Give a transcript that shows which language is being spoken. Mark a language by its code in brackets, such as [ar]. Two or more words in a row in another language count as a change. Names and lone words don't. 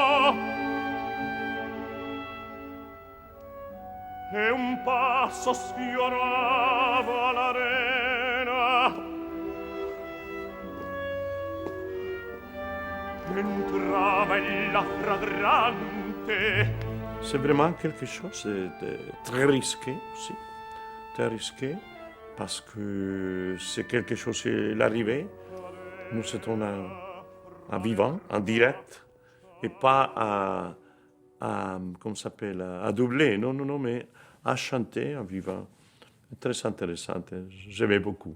[it] e un passo sfiorava l'arena, entrava la fragrante. [fr] C'est vraiment quelque chose de très risqué aussi. Très risqué, parce que c'est quelque chose qui est arrivé. Nous étions en vivant, en direct, et pas comment ça s'appelle, à doubler, non, mais à chanter en vivant. Très intéressant, j'aimais beaucoup.